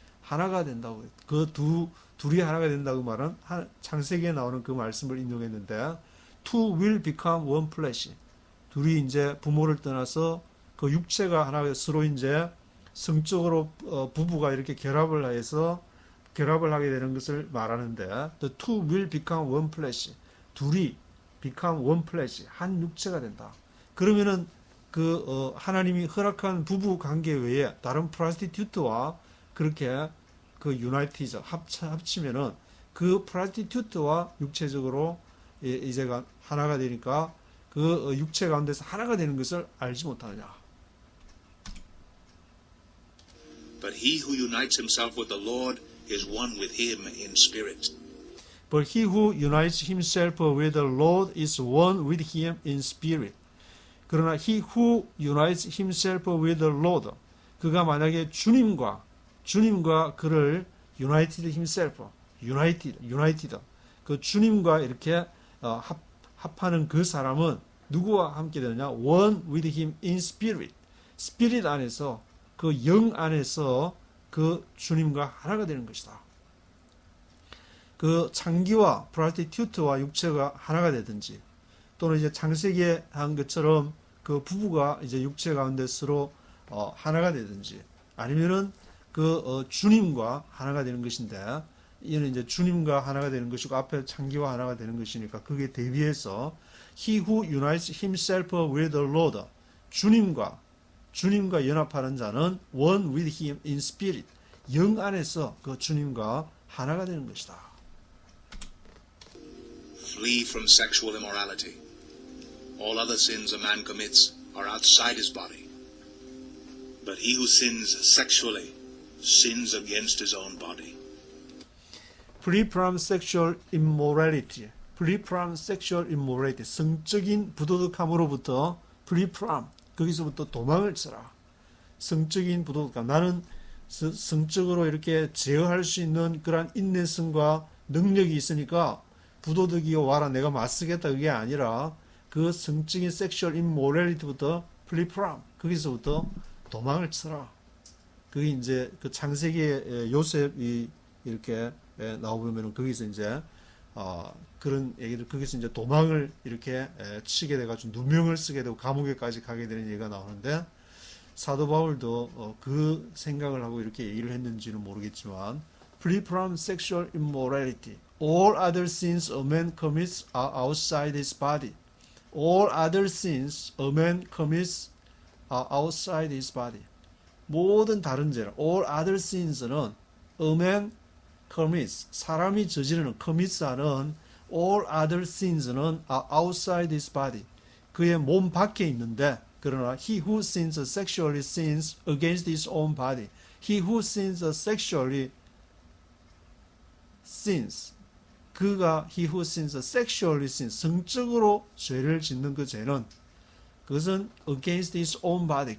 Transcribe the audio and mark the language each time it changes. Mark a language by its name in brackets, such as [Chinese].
[Korean] 하나가 된다고. 그 둘이 하나가 된다고 말은 창세기에 나오는 그 말씀을 인용했는데 [English] two will become one flesh. [Korean] 둘이 이제 부모를 떠나서 그 육체가 하나가 서로 이제 성적으로 부부가 이렇게 결합을 하게 되는 것을 말하는데 [English] the two will become one flesh. 둘이 become one flesh. [Korean] 한 육체가 된다. 그러면은 그 하나님이 허락한 부부 관계 외에 다른 프로스티튜트와 그렇게 그 유나이티즈 합치면은 그 프로스티튜트와 육체적으로 이제가 하나가 되니까 그 육체 가운데서 하나가 되는 것을 알지 못하느냐. [English] But he who unites himself with the Lord is one with him in spirit. But he who unites himself with the Lord is one with him in spirit. [Korean] 그러나 [English] he who unites himself with the Lord, [Korean] 그가 만약에 주님과 그를 [English] united himself, united, [Korean] 그 주님과 이렇게 합하는 그 사람은 누구와 함께 되느냐? [English] One with him in spirit. [Korean] spirit 안에서 그 영 안에서 그 주님과 하나가 되는 것이다. 그 창기와 프로스티튜트와 육체가 하나가 되든지 또는 이제 창세기에 한 것처럼 그 부부가 이제 육체 가운데 서로 하나가 되든지 아니면은 그 주님과 하나가 되는 것인데 이는 이제 주님과 하나가 되는 것이고 앞에 창기와 하나가 되는 것이니까 그게 대비해서 [English] he who unites himself with the Lord [Korean] 주님과 연합하는 자는 [English] one with him in spirit [Korean] 영 안에서 그 주님과 하나가 되는 것이다. [English] Flee from sexual immorality. All other sins a man commits are outside his body. But he who sins sexually sins against his own body. Free from sexual immorality. Free from sexual immorality. [Korean] 성적인 부도덕함으로부터 [English] free from. [Korean] 거기서부터 도망을 쳐라. 성적인 부도덕함. 나는 성적으로 이렇게 제어할 수 있는 그런 인내성과 능력이 있으니까 부도덕이 와라 내가 맞서겠다 그게 아니라 그 성적인 섹슈얼 인모랄리티부터 [English] flee from [Korean] 거기서부터 도망을 쳐라. 그게 이제 그 창세기의 요셉이 이렇게 나오면은 거기서 이제 그런 얘기를 거기서 이제 도망을 이렇게 치게 돼가지고 누명을 쓰게 되고 감옥에까지 가게 되는 얘기가 나오는데 사도 바울도 그 생각을 하고 이렇게 얘기를 했는지는 모르겠지만 [English] flee from sexual immorality. All other sins a man commits are outside his body. All other sins a man commits are outside his body. [Korean] 모든 다른 죄는 [English] all other sins는 a man commits [Korean] 사람이 저지르는 [English] commits하는 all other sins는 are outside his body. [Korean] 그의 몸 밖에 있는데 그러나 [English] he who sins sexually sins against his own body. He who sins sexually sins. 그가 he who sins sexually sins. [Korean] 성적으로 죄를 짓는 그 죄는 그것은 against his own body.